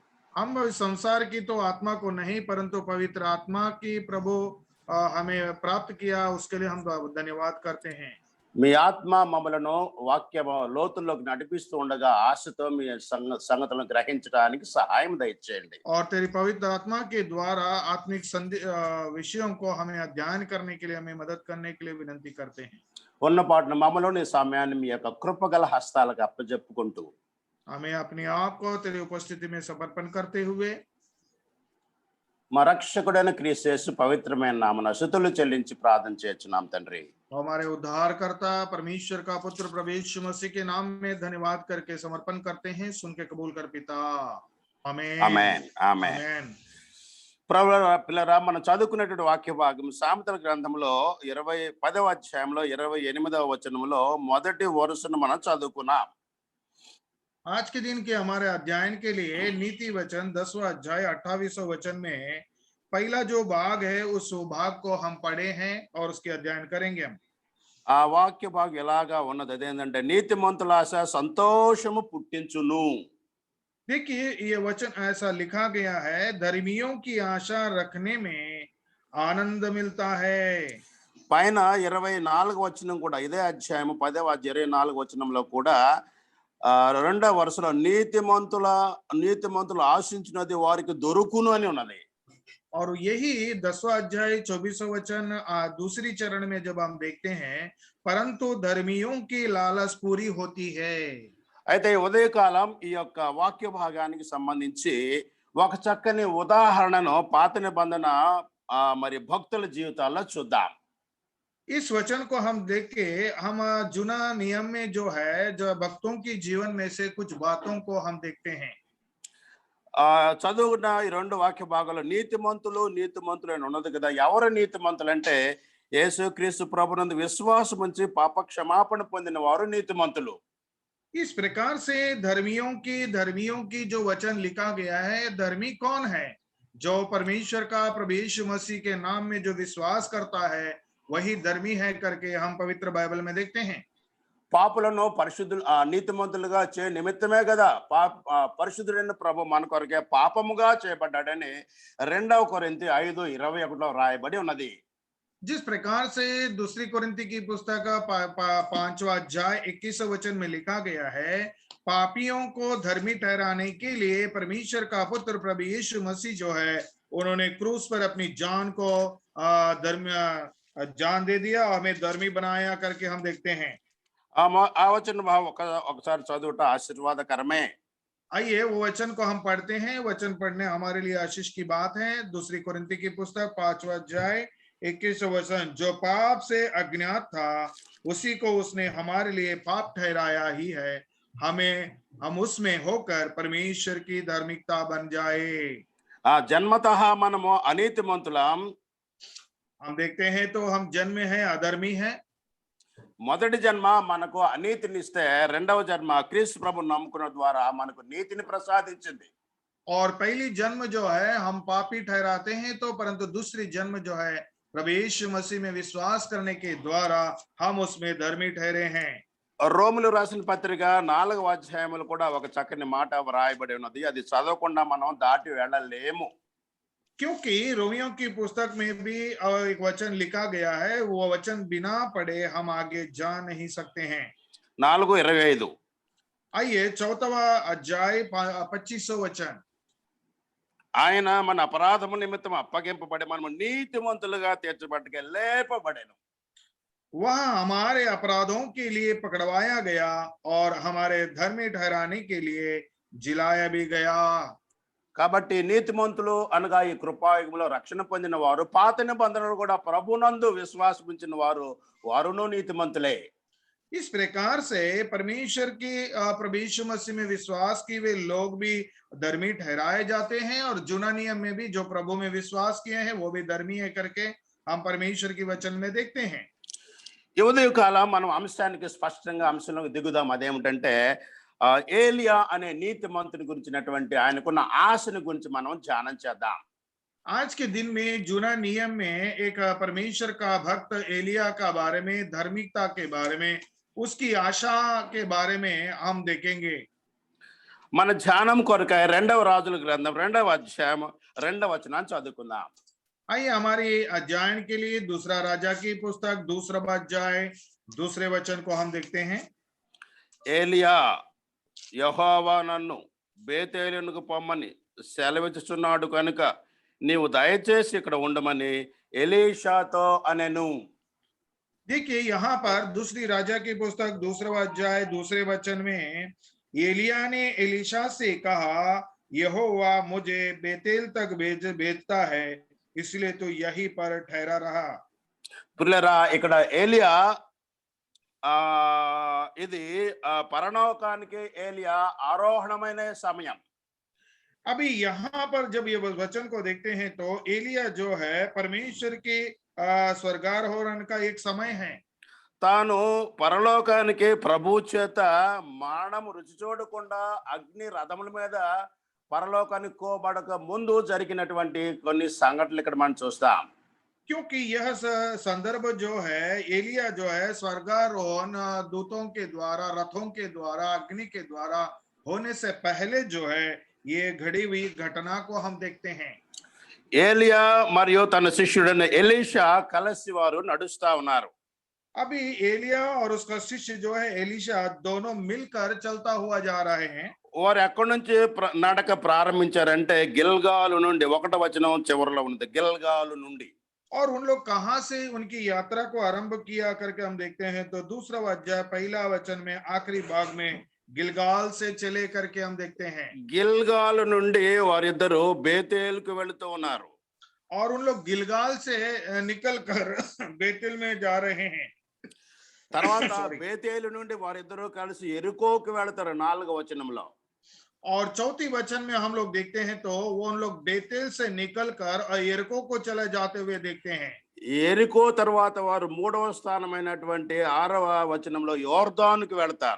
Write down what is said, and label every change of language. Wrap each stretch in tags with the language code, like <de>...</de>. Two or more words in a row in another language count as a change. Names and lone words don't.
<hi>हम संसार की तो आत्मा को नहीं परंतु पवित्र आत्मा की प्रभु हमें प्राप्त किया, उसके लिए हम धन्यवाद करते हैं।</hi> <te>మీ ఆత్మ మమ్మలను వాక్య లోతుల్లోకి నడిపిస్తూ ఉండగా ఆశతో మీ సంగతులను గ్రహించడానికి సహాయం దయచేయండి.</te> <hi>और तेरी पवित्र आत्मा के द्वारा आत्मिक विषयों को हमें अध्ययन करने के लिए, हमें मदद करने के लिए विनती करते हैं।</hi> <te>ఉన్న పాటున మమ్మలోని సమయాన్ని మీ యొక్క కృపగల హస్తాలకు అప్పజెప్పుకుంటూ</te> <hi>हमें अपने आप को तेरी उपस्थिति में समर्पण करते हुए</hi> <te>మా రక్షకుడైన క్రీస్తు యేసు పవిత్రమైన నామమున స్తుతులు చెల్లించి ప్రార్థన చేస్తున్నాం తండ్రి.</te> <hi>हमारे उद्धारकर्ता परमेश्वर का पुत्र प्रभु यीशु मसीह के नाम में धन्यवाद करके समर्पण करते हैं। सुन के कबूल कर पिता। आमीन</hi> <te>ఆమేన్ ఆమేన్.</te> <hi>आमीन।</hi> <te>పిల్లరా, మనం చదువుకున్నటువంటి వాక్య భాగం సామెతల గ్రంథంలో 10వ అధ్యాయంలో 28వ వచనంలో మొదటి వరుసను మనం చదువుకున్నాం.</te> <hi>आज के दिन के हमारे अध्ययन के लिए नीति वचन 10वां अध्याय 28वां वचन में पहला जो भाग है उस भाग को हम पढ़े हैं और उसके अध्ययन करेंगे हम।</hi> <te>ఆ వాక్య భాగం ఎలాగా ఉన్నది అదేంటంటే నీతిమంతుల ఆశ సంతోషము పుట్టించును.</te> <hi>देखिए ये वचन ऐसा लिखा गया है, धर्मियों की आशा रखने में आनंद मिलता है।</hi> <te>పైన 24వ వచనం కూడా ఇదే అధ్యాయం 10వ అధ్యాయం 24వ వచనంలో కూడా రెండవ వరుసలో నీతిమంతులు ఆశించినది వారికి దొరుకును అని ఉన్నది.</te> <hi>और यही 10वां अध्याय 24वां वचन दूसरी चरण में जब हम देखते हैं, परंतु धर्मियों की लालच पूरी होती है।</hi> <te>అయితే ఈ ఉదయకాలం ఈ యొక్క వాక్య భాగానికి సంబంధించి ఒక చక్కని ఉదాహరణను పాత నిబంధన మరి భక్తుల జీవితాల్లో చూద్దాం.</te> <hi>इस वचन को हम देख के हम जुना नियम में जो है, जो भक्तों की जीवन में से कुछ बातों को हम देखते हैं।</hi> <te>చదువుకున్న ఈ రెండు వాక్య భాగాల్లో నీతిమంతులు అని ఉన్నది కదా. ఎవరు నీతిమంతులు అంటే యేసుక్రీస్తు ప్రభునందు విశ్వాసం ఉంచి పాప క్షమాపణ పొందిన వారు నీతిమంతులు.</te> <hi>इस प्रकार से धर्मियों की जो वचन लिखा गया है, धर्मी कौन है? जो परमेश्वर का प्रभु यीशु मसीह के नाम में जो विश्वास करता है वही धर्मी है करके हम पवित्र बाइबल में देखते हैं।</hi> <te>పాపులను పరిశుద్ధులు నీతిమంతులుగా చే నిమిత్తమే కదా పరిశుద్ధుడైన ప్రభు మన కొరకే పాపముగా చేయబడ్డాడని 2 కొరింథీ 5:21 రాయబడి ఉన్నది.</te> <hi>जिस प्रकार से दूसरी कोरिन्थी की पुस्तक 5वां अध्याय 21वें वचन में लिखा गया है, पापियों को धर्मी ठहराने के लिए परमेश्वर का पुत्र प्रभु यीशु मसीह जो है, उन्होंने क्रूस पर अपनी जान को जान दे दिया और हमें धर्मी बनाया करके हम देखते हैं।</hi> <te>ఆ వచన భావం ఒకసారి చదువుట ఆశీర్వాదకరమే.</te> <hi>आइए वो वचन को हम पढ़ते हैं। वचन पढ़ने हमारे लिए आशीष की बात है। दूसरी कोरिन्थी की पुस्तक 5वां अध्याय 21वां वचन, जो पाप से अज्ञात था उसी को उसने हमारे लिए पाप ठहराया ही है, हम उसमें होकर परमेश्वर की धार्मिकता बन जाए।</hi> <te>జన్మతః మనము అనీతిమంతులం.</te> <hi>हम देखते हैं तो हम जन्म है अधर्मी है।</hi> <te>మొదటి జన్మ మనకు అనీతినిస్తే రెండవ జన్మ క్రీస్తు ప్రభు నమ్ముకున్న ద్వారా మనకు నీతిని ప్రసాదించింది.</te> <hi>और पहली जन्म जो है हम पापी ठहराते हैं तो, परंतु दूसरी जन्म जो है प्रभु यीशु मसीह में विश्वास करने के द्वारा हम उसमें धर्मी ठहरे हैं।</hi> <te>రోములు రాసిన పత్రిక 4వ అధ్యాయములు కూడా ఒక చక్కని మాట వ్రాయబడి ఉన్నది. అది చదవకుండా మనం దాటి వెళ్ళలేము.</te> <hi>क्योंकि रोमियों की पुस्तक में भी एक वचन लिखा गया है, वो वचन बिना पढ़े हम आगे जा नहीं सकते हैं। 4:25 आइए 4वां अध्याय 25वां वचन,</hi> <te>ఆయన మన అపరాధము నిమిత్తం అప్పగింపబడి మనము నీతిమంతులుగా తీర్చబట్టుకే లేపబడెను.</te> <hi>वह हमारे अपराधों के लिए पकड़वाया गया और हमारे धर्मी ठहराने के लिए जिलाया भी गया।</hi> <te>కాబట్టి నీతిమంతులు అనగా ఈ కృపాయుగంలో రక్షణ పొందిన వారు, పాత నిబంధనలు కూడా ప్రభునందు విశ్వాసం ఉంచిన వారును నీతిమంతులే.</te> <hi>इस प्रकार से परमेश्वर की प्रभु यीशु मसीह में विश्वास की वे लोग भी धर्मी ठहराए जाते हैं, और जुना नियम में भी जो प्रभु में विश्वास किए हैं वो भी धर्मी है करके हम परमेश्वर की वचन में देखते हैं।</hi> <te>ఈ ఉదయకాలం మనం అంశానికి స్పష్టంగా అంశంలోకి దిగుదాం. అదేమిటంటే ఏలియా అనే నీతిమంతుని గురించినటువంటి ఆయనకున్న ఆశని గురించి మనం ధ్యానం చేద్దాం.</te> <hi>आज के दिन में जुना नियम में एक परमेश्वर का भक्त एलिया का बारे में, धार्मिकता के बारे में, उसकी आशा के बारे में हम देखेंगे।</hi> <te>మన ధ్యానం కొరకై 2వ రాజుల గ్రంథం 2వ అధ్యాయం 2వ వచనాన్ని చదువుకుందాం.</te> <hi>आइए हमारी अध्ययन के लिए दूसरा राजा की पुस्तक दूसरा अध्याय दूसरे वचन को हम देखते हैं।</hi> <te>ఏలియా యెహోవా నన్ను బేతేలునకు పొమ్మని సెలవిచ్చుచున్నాడు కనుక నీవు దయచేసి ఇక్కడ ఉండమని ఎలీషాతో అనెను.</te> <hi>देखिए यहाँ पर दूसरी राजा की पुस्तक दूसरा अध्याय दूसरे वचन में एलिया ने एलीशा से कहा, यहोवा मुझे बेतेल तक भेजता है, इसलिए तो यहीं पर ठहरा रहा।</hi> <te>పిల్లరా ఇక్కడ ఏలియా ఇది పరలోకానికి ఏలియా ఆరోహణమైన సమయం.</te> <hi>अभी यहाँ पर जब ये वचन को देखते हैं तो एलिया जो है परमेश्वर के स्वर्गारोहण का एक समय है।</hi> <te>తాను పరలోకానికి ప్రభు చేత మరణము రుచి చూడకుండా అగ్ని రథముల మీద పరలోకానికి కోబడక ముందు జరిగినటువంటి కొన్ని సంఘటనలు ఇక్కడ మనం చూస్తాం.</te> <hi>क्योंकि यह संदर्भ जो है एलिया जो है स्वर्गारोहण दूतों के द्वारा रथों के द्वारा अग्नि के द्वारा होने से पहले जो है ये घड़ी हुई घटना को हम देखते हैं।</hi> <te>ఏలియా మరియు తన శిష్యుడైన ఎలీషా కలిసి వారు నడుస్తా ఉన్నారు.</te> <hi>अभी एलिया और उसका शिष्य जो है एलीशा दोनों मिलकर चलता हुआ जा रहे हैं।</hi> <te>వారు ఎక్కడి నుంచి నడక ప్రారంభించారంటే గిల్గాలు నుండి 1వ వచనం చివరిలో ఉంది. గిల్గాలు నుండి</te> <hi>और उन लोग कहां से उनकी यात्रा को आरंभ किया करके हम देखते हैं तो दूसरा अध्याय पहला वचन में आखिरी भाग में गिलगाल से चले करके हम देखते हैं।</hi> <te>గిల్గాలు నుండి వారిద్దరు బేతేలుకు వెళుతూ ఉన్నారు.</te> <hi>और उन लोग गिलगाल से निकल कर बेतेल में जा रहे हैं।</hi> <te>తర్వాత బేతేలు నుండి వారిద్దరూ కలిసి ఎరుకోకు వెళతారు 4వ వచనంలో.</te> <hi>और चौथी वचन में हम लोग देखते हैं तो वो उन लोग बेतेल से निकल कर यरीको को चले जाते हुए देखते हैं।</hi> <te>ఎరికో తర్వాత వారు 3వ స్థానమైనటువంటి 6వ వచనంలో యోర్దానుకు వెళతారు.</te>